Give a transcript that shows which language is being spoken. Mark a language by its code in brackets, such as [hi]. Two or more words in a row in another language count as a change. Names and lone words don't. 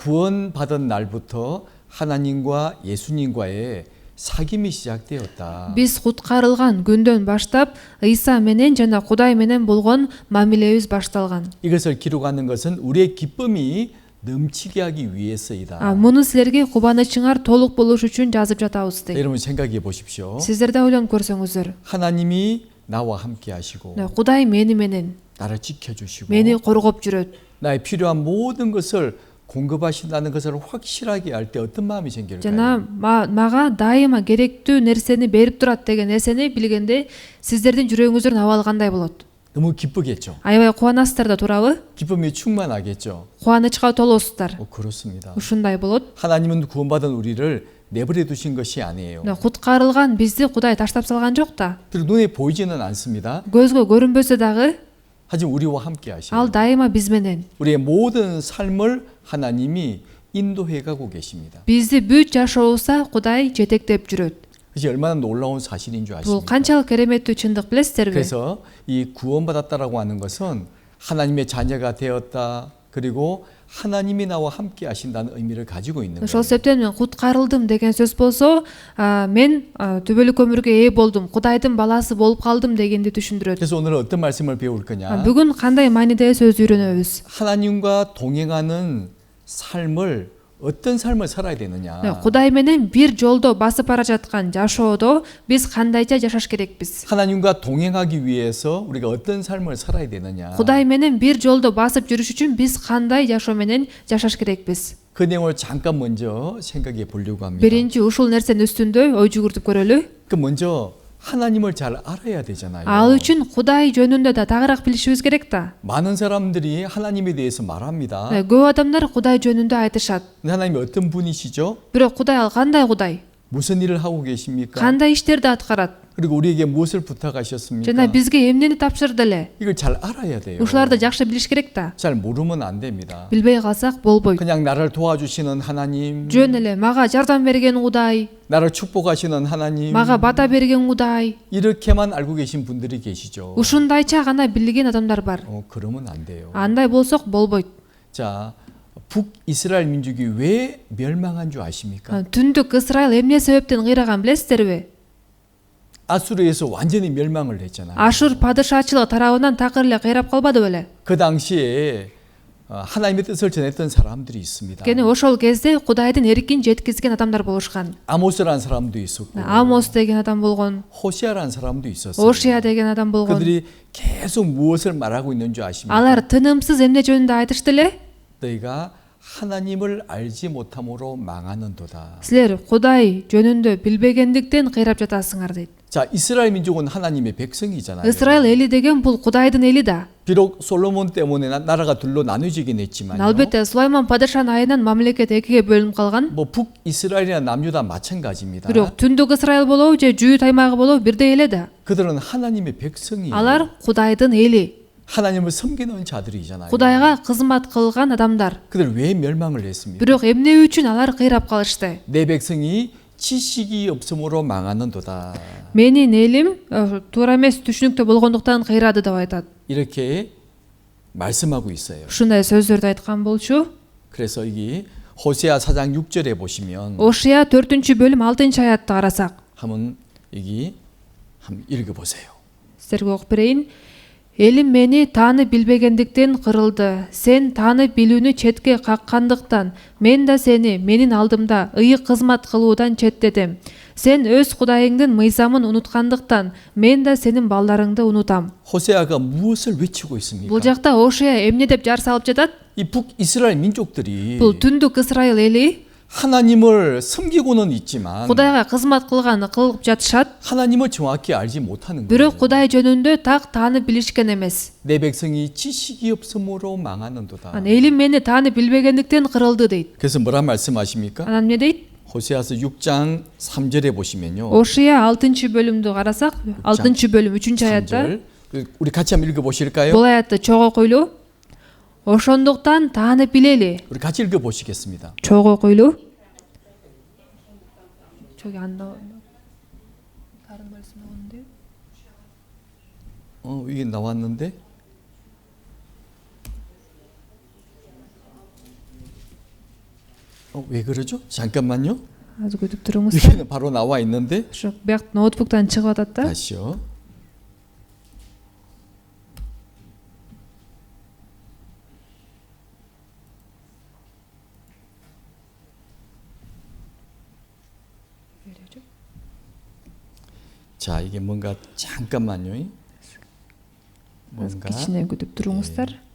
[ko] 구원받은 날부터 하나님과 예수님과의 사귐이 시작되었다. [ky] Биз куткарылган күндөн баштап Ыйса менен жана Кудай менен болгон мамилебиз башталган. [ko] 이것을 기록하는 것은 우리의 기쁨이 넘치게 하기 위해서이다. [ky] Муну силерге кубанычыңар толук болуш үчүн жазып жатабыз дейт. [ko] 여러분 생각해 보십시오. [ky] Сиздер да ойлонуп көрсөңүздөр. [ko] 하나님이 나와 함께 하시고 [ky] Кудай мени менен, [ko] 나를 지켜주시고 [ky] мени коргоп жүрөт. [ko] 나의 필요한 모든 것을 공급하신다는 것을 확실하게 알 때 어떤 마음이 생길까요? [ky] Жана мага дайыма керектүү нерсени берип турат деген нерсени билгенде сиздердин жүрөгүңүздөр абалгандай болот. [ko] 너무 기쁘겠죠. [ky] аябай кубанасыздар да туурабы? [ko] 기쁨이 충만하겠죠. [ky] кубанычка толосуздар. [ko] 그렇습니다. [ky] ушундай болот. [ko] 하나님은 구원받은 우리를 내버려 두신 것이 아니에요. [ky] куткарылган бизди Кудай таштап салган жок да. [ko] 그리고 눈에 보이지는 않습니다. [ky] көзгө көрүнбөсө дагы [ko] 하지만 우리와 함께 하셔요. [ky] ал дайыма биз менен. [ko] 우리의 모든 삶을 하나님이 인도해 가고 계십니다. [ky] бизди бүт жашообузда Кудай жетектеп жүрөт. [ko] 그것이 얼마나 놀라운 사실인 줄 [ky] бул [ko] 아십니까? [ky] канчалык кереметтүү чындык билесиздерби? [ko] 그래서 이 구원받았다라고 하는 것은 하나님의 자녀가 되었다. 그리고 하나님이 나와 함께 하신다는 의미를 가지고 있는 [ky] ошол [ko] 거예요. [ky] себептен мен куткарылдым деген сөз болсо, мен түбөлүк өмүргө ээ болдум, Кудайдын баласы болуп калдым дегенди түшүндүрөт. [ko] 그래서 오늘 어떤 말씀을 배울 거냐? [ky] бүгүн кандай мааниде сөз үйрөнөбүз? [ko] 하나님과 동행하는 삶을 어떤 삶을 살아야 되느냐? [ky] Кудай менен бир жолдо басып бара жаткан жашоодо биз кандайча жашаш керекпиз? [ko] 하나님과 동행하기 위해서 우리가 어떤 삶을 살아야 되느냐? [ky] Кудай менен бир жолдо басып жүрүш үчүн биз кандай жашоо менен жашаш керекпиз? [ko] 그 내용을 잠깐 먼저 생각해 보려고 합니다. [ky] Биринчи ушул нерсенин үстүндө ой жүгүртүп көрөлү. [ko] 그 먼저 하나님을 잘 알아야 되잖아요. [ky] Ал үчүн Кудай жөнүндө да тагыраак билишибиз керек да. [ko] 많은 사람들이 하나님에 대해서 말합니다. [ky] көп адамдар Кудай жөнүндө айтышат. [ko] 근데 하나님이 어떤 분이시죠? [ky] Бирок Кудай ал кандай Кудай? [ko] 무슨 일을 하고 계십니까? [ky] Кандай иштерди аткарат? [ko] 그리고 우리에게 무엇을 부탁하셨습니까? [ky] жана бизге эмнени тапшырды эле? [ko] 이걸 잘 알아야 돼요. [ky] ушуларды жакшы билиш керек да. [ko] 잘 모르면 안 됩니다. [ky] билбей калсак болбойт. [ko] 그냥 나를 도와주시는 하나님, [ky] жөн эле мага жардам берген Кудай, [ko] 나를 축복하시는 하나님, [ky] мага бата берген Кудай, [ko] 이렇게만 알고 계신 분들이 계시죠. [ky] ушундайча гана билген адамдар бар. [ko] 그러면 안 돼요. [ky] андай болсок болбойт. [ko] 자, 북이스라엘 민족이 왜 멸망한 줄 아십니까? [ky] түндүк Исраил эмне себептен кыйраган билесиздерби? [ko] 아수르에서 완전히 멸망을 했잖아요. [ky] Ашур падышачылык тарабынан такыр эле кыйрап калбады беле? [ko] 그 당시에 하나님의 뜻을 전했던 사람들이 있습니다. [ky] Кene ошол кезде Кудайдын эркин жеткизген адамдар болушкан. [ko] 아모스라는 사람도 있었고, [ky] Амос деген адам болгон, [ko] 호시아라는 사람도 있었어요. [ky] Ошия деген адам болгон. [ko] 그들이 계속 무엇을 말하고 있는 줄 아십니까? [ky] алар тынымсыз эмне жөнүндө айтышты эле? [ko] 너희가 하나님을 알지 못함으로 망하는도다. [ky] Силер Кудай жөнүндө билбегендиктен кыйрап жатасыңар дейт. [ko] 자, 이스라엘 민족은 하나님의 백성이잖아요. [ky] Исраил эли деген бул Кудайдын эли да. [ko] 비록 솔로몬 때문에 나라가 둘로 나뉘어지긴 했지만요. [ky] Албетте Сулайман падышанын айынан мамлекет экиге бөлүнүп калган. [ko] 뭐 북이스라엘이나 남유다 마찬가지입니다. [ky] Бирок түндүк Исраил болобу же жүйүт аймагы болобу бирдей эле да. [ko] 그들은 하나님의 백성이에요. [ky] алар Кудайдын эли. [ko] 하나님을 섬기는 자들이잖아요. [ky] Кудайга кызмат кылган адамдар. [ko] 그들 왜 멸망을 했습니까? [ky] бирок эмне үчүн алар кыйрап калышты? [ko] 내 백성이 지식이 없음으로 망하는도다. [ky] Менин элим туура эмес түшүнүктө болгондуктан кыйрады деп айтат. [ko] 이렇게 말씀하고 있어요. [ky] ушундай сөздөрдү айткан болчу. [ko] 그래서 여기 호세아 4장 6절에 보시면 [ky] Ошия 4-бөлүм 6-аятты карасак, [ko] 한번 여기 한번 읽어보세요. [ky] силерге окуп берейин. Элим мени тааны билбегендиктен кырылды. Сен тааны билүүнү четке каккандыктан мен да сени менин алдымда ыйык кызмат кылуудан четтедим. Сен өз Кудайыңдын мыйзамын унуткандыктан мен да сенин балдарыңды унутам. [ko] 호세아가 무엇을 외치고 있습니까? [ky] Бул жакта Ошия эмне деп жар салып жатат? [ko] 이 북이스라엘 민족들이 [ky] Бул түндүк Исраил эли [ko] 하나님을 섬기고는 있지만 [ky] Кудайга кызмат кылганы кылып жатышат. [ko] 하나님을 정확히 알지 못하는 거예요. [ky] бирок Кудай жөнүндө так тааны билишкен эмес. [ko] 내 백성이 지식이 없음으로 망하는도다. [ky] Элим мени тааны билбегендиктен кырылды дейт. [ko] 그래서 뭐라 말씀하십니까? [ky] Анан эмне дейт? [ko] 호세아서 6장 3절에 보시면요. [ky] Ошия 6-бөлүмдү карасак, 6-бөлүм 3-аятта [ko] 3절. 우리 같이 한번 읽어 보실까요? [ky] бул аятты чогуу окуйлу. Ошондуктан тааны билели. [ko] 우리 같이 읽어 보시겠습니다. [ky] чогуу окуйлу. [ko] 저기 안 나와. 다른 말씀 나오는데. 이게 나왔는데. 왜 그러죠? 잠깐만요. [ky] 아주 күтүп туруңуздар. [ko] 여기는 바로 나와 있는데. [ky] Ошо бияк ноутбуктан чыгып атат да. [ko] 다시요. 자, 이게 뭔가 잠깐만요. 뭔가 [ky] кичине күтүп туруңуздар.